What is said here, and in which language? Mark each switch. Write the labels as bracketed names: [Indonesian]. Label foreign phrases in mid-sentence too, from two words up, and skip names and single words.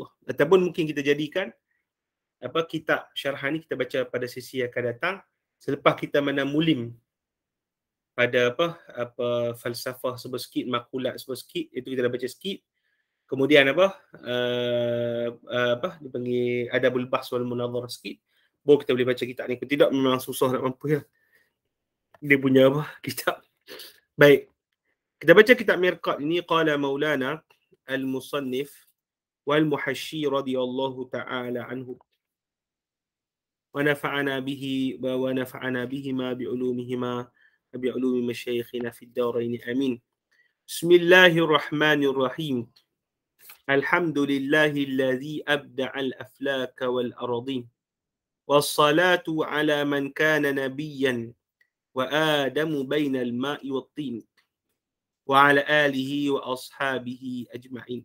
[Malay] Ataupun mungkin kita jadikan kitab syarahan ni kita baca pada sesi yang akan datang selepas kita menamulim pada falsafah sebuah sikit, makulat sebuah sikit, itu kita dah baca sikit. Kemudian dipanggil Adabul Bahs wal Munadharah sikit, baru kita boleh baca kitab ni. Kalau tidak memang susah nak mampu ya. Dia punya kitab. Baik. Kita baca kitab Mirqat ini. [Arabic] قال مولانا المصنف والمحشي رضي الله تعالى عنه. ونفعنا به ونفعنا بهما بعلومهما وبعلوم مشايخنا في الدارين آمين. بسم الله الرحمن الرحيم. الحمد لله الذي أبدع الأفلاك والأراضين، والصلاة على من كان نبيا وآدم بين الماء والطين، وعلى آله وأصحابه أجمعين.